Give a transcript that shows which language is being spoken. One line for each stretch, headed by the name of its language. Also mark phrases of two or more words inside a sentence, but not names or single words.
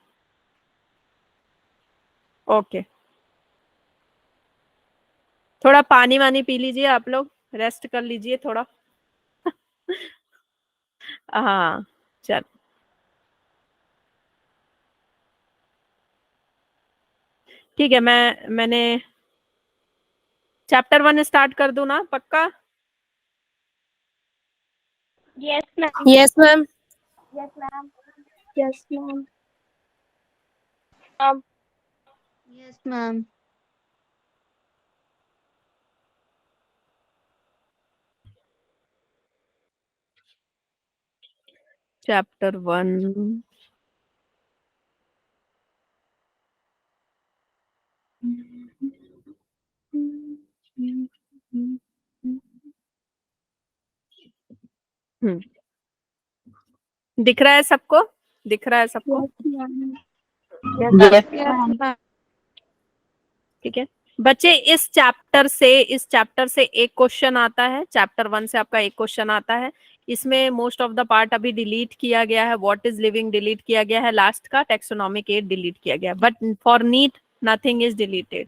Hindi: ओके, थोड़ा पानी वानी पी लीजिए, आप लोग रेस्ट कर लीजिए थोड़ा। हाँ, चल ठीक है, मैंने
English: chapter 1 start
Hindi: कर दूं ना, पक्का?
English: Yes, ma'am. Yes, ma'am. Yes, ma'am. Yes, ma'am. Um, Yes, ma'am.
Hindi: चैप्टर 1 दिख रहा है सबको? दिख रहा है सबको?
English: Yes, yes, ma'am.
Hindi: ठीक है बच्चे, इस चैप्टर से एक क्वेश्चन आता है, चैप्टर 1 से आपका एक क्वेश्चन आता है। इसमें
English: most of the part
Hindi: अभी डिलीट किया गया है,
English: what is living
Hindi: डिलीट किया गया है, लास्ट का
English: taxonomic aid
Hindi: डिलीट किया गया,
English: but for NEET nothing is deleted.